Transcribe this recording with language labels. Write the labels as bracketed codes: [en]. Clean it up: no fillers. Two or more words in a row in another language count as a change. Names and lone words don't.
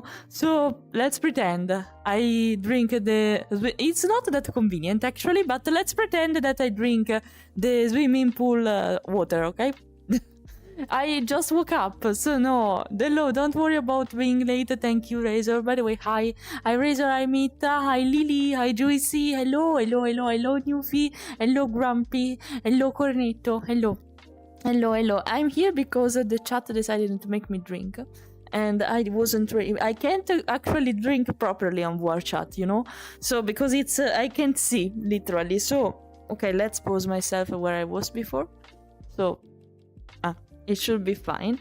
[en] So let's pretend I drink the. It's not that convenient actually, but let's pretend that I drink the swimming pool water. Okay. I just woke up, so no. Hello, don't worry about being late. Thank you, Razor. By the way, hi. Hi, Razor. Hi, Mita. Hi, Lily. Hi, Joycey. Hello, hello, hello, hello, Newfie. Hello, Grumpy. Hello, Cornetto. Hello. Hello, hello. I'm here because the chat decided to make me drink. And I wasn't I can't actually drink properly on VRChat, you know? So, because it's, I can't see, literally. So, okay, let's pause myself where I was before. So, it should be fine.